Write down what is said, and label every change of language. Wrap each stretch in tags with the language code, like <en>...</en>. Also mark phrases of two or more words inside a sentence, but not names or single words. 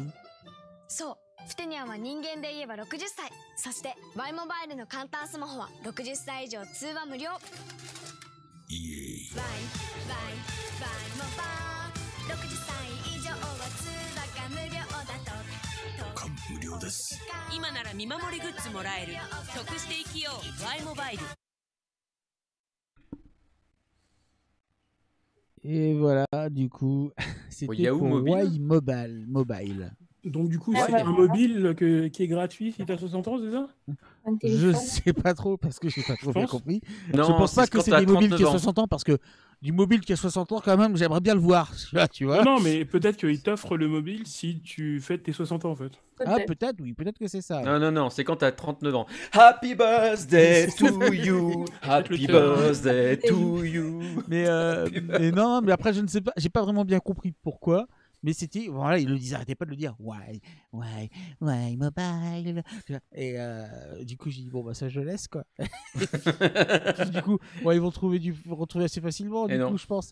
<ja>そうふてにゃんは人間で言えば60歳そして Y モバイルの簡単スマホは60歳以上通話無料イエーイ Y モバイル60歳以上は通話が無料だと感無料です。今なら見守りグッズもらえる。得して生きよう Y モバイル。</ja> <fr>Et voilà, du coup, c'était pour Y Mobile. Donc du coup, c'est un mobile qui est gratuit si tu as 60 ans, c'est ça? Je sais pas trop parce que j'ai pas trop bien compris. Non, je pense pas que c'est des mobiles qui ont 60 ans parce que du mobile qui a 60 ans, quand même, j'aimerais bien le voir. Tu vois. Non, mais peut-être qu'il t'offre le mobile si tu fêtes tes 60 ans en fait. Ah, peut-être, oui, peut-être que c'est ça. Non, c'est quand t'as 39 ans.</fr> <en>Happy birthday to you, happy birthday to you.</en> <fr>Mais non, mais après, je ne sais pas, j'ai pas vraiment bien compris pourquoi. Mais c'était, voilà, il le disait, arrêtez pas de le dire.</fr> <en>Why mobile.</en> <fr>Et du coup, j'ai dit, bon, bah ça, je laisse, quoi. Du coup, ils vont retrouver assez facilement, du coup, je pense.</fr>